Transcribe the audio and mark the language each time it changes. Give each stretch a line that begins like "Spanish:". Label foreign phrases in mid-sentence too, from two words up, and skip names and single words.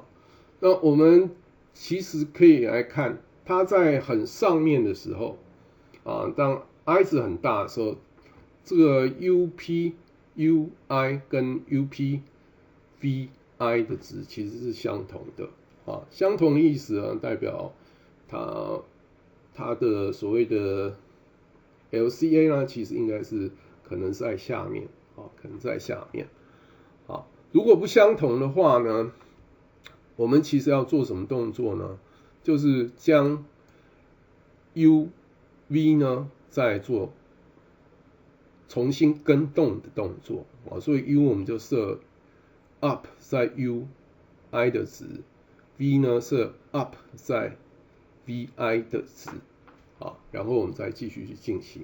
Chinese: 那我們其實可以來看，它在很上面的時候啊，當 I 值很大的時候，這個 UPUI 跟 UPVI 的值其實是相同的啊，相同的意思呢，代表它的所謂的 LCA 呢，其實應該是可能在下面啊，可能在下面。好，如果不相同的話呢，我們其實要做什麼動作呢？就是將 UV 呢再做重新更動的動作啊，所以 U 我們就設 up 在 UI 的值 ，V 呢設 up 在 VI 的值，好，然後我們再繼續去進行。